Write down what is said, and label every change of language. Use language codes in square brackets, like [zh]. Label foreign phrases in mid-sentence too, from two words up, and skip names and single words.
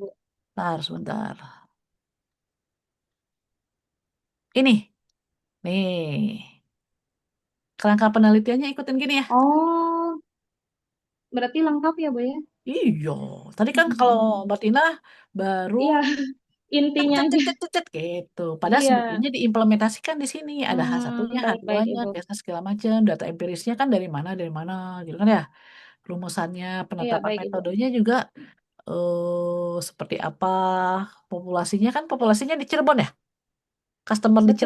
[id] Bentar, sebentar. Ini, nih, kerangka penelitiannya ikutin gini ya. Oh berarti lengkap ya Bu ya. Iya, tadi kan kalau Mm-mm. Mbak Tina baru Iya cet intinya cet cet aja. cet cet, cet, gitu. Padahal Iya. sebetulnya diimplementasikan di sini ada H1-nya, Baik-baik H2-nya, Ibu. tesnya segala macam, data empirisnya kan dari mana gitu kan ya. Rumusannya, Iya penetapan baik Ibu. metodenya juga seperti apa, populasinya di Cirebon ya, customer di